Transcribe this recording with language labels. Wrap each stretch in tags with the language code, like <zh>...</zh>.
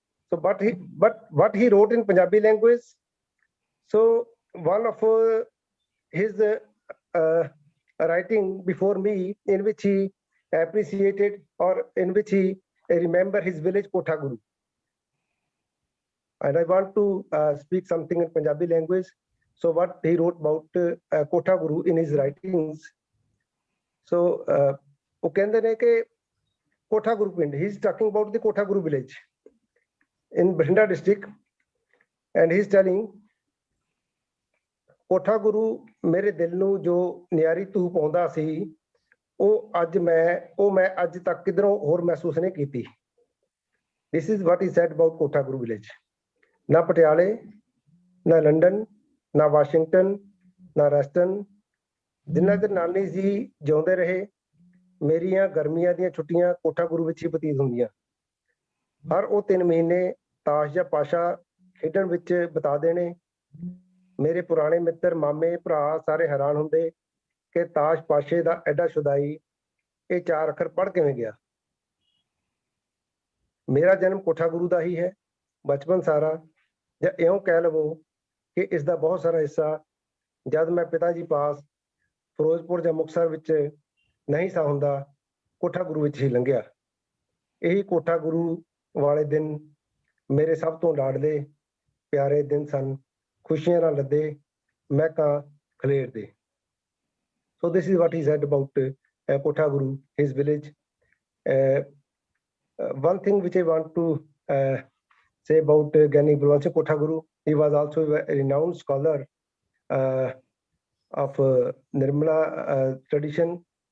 <en>So, but what he wrote in Punjabi language. So one of his writing before me, in which he appreciated or in which he remember his village Kotha Guru. And I want to speak something in Punjabi language. So what he wrote about Kotha Guru in his writings.</en> <pa>So ਉਹ ਕਹਿੰਦੇ ਨੇ ਕਿ Kotha Guru ਪਿੰਡ,</pa> <en>he is talking about the Kotha Guru village in Bhatinda district, and he is telling</en> <pa>Kotha Guru ਮੇਰੇ ਦਿਲ ਨੂੰ ਜੋ ਨਿਆਰੀ ਧੂਪ ਆਉਂਦਾ ਸੀ, ਉਹ ਮੈਂ ਅੱਜ ਤੱਕ ਕਿਧਰੋਂ ਹੋਰ ਮਹਿਸੂਸ ਨਹੀਂ ਕੀਤੀ.</pa> <en>This is what he said about Kotha Guru village.</en> <pa>ਨਾ ਪਟਿਆਲੇ, ਨਾ ਲੰਡਨ, ਨਾ ਵਾਸ਼ਿੰਗਟਨ, ਨਾ ਰੈਸਟਨ, ਜਿੰਨਾ ਚਿਰ ਨਾਨੀ ਜੀ ਜਿਉਂਦੇ ਰਹੇ, ਮੇਰੀਆਂ ਗਰਮੀਆਂ ਦੀਆਂ ਛੁੱਟੀਆਂ ਕੋਠਾ ਗੁਰੂ ਵਿੱਚ ਹੀ ਬਤੀਤ ਹੁੰਦੀਆਂ. ਹਰ ਉਹ 3 ਮਹੀਨੇ ਤਾਸ਼ ਜਾਂ ਪਾਸ਼ਾ ਖੇਡਣ ਵਿੱਚ ਬਿਤਾ ਦੇਣੇ. ਮੇਰੇ ਪੁਰਾਣੇ ਮਿੱਤਰ, ਮਾਮੇ, ਭਰਾ ਸਾਰੇ ਹੈਰਾਨ ਹੁੰਦੇ ਕਿ ਤਾਸ਼ ਪਾਸ਼ੇ ਦਾ ਐਡਾ ਸ਼ੁਦਾਈ ਇਹ 4 ਅੱਖਰ ਪੜ੍ਹ ਕਿਵੇਂ ਗਿਆ. ਮੇਰਾ ਜਨਮ ਕੋਠਾ ਗੁਰੂ ਦਾ ਹੀ ਹੈ. ਬਚਪਨ ਸਾਰਾ, ਜਾਂ ਇਉਂ ਕਹਿ ਲਵੋ ਕਿ ਇਸ ਦਾ ਬਹੁਤ ਸਾਰਾ ਹਿੱਸਾ ਜਦ ਮੈਂ ਪਿਤਾ ਜੀ ਪਾਸ ਫਿਰੋਜ਼ਪੁਰ ਜਾਂ ਮੁਕਤਸਰ ਵਿੱਚ ਨਹੀਂ ਸਾ ਹੁੰਦਾ, ਕੋਠਾ ਗੁਰੂ ਵਿੱਚ ਹੀ ਲੰਘਿਆ. ਇਹੀ ਕੋਠਾ ਗੁਰੂ ਵਾਲੇ ਦਿਨ ਮੇਰੇ ਸਭ ਤੋਂ ਲਾਡਲੇ ਪਿਆਰੇ ਦਿਨ ਸਨ. ਖੁਸ਼ੀਆਂ ਨਾਲ ਲੱਦੇ ਮਹਿਕਾਂ ਖਲੇਰਦੇ.</pa> <en>So this is what he said about Kotha Guru, his village. One thing which I want to say about Gyani Balwant Singh Kotha Guru, he was also a renowned scholar of Nirmala tradition.</en>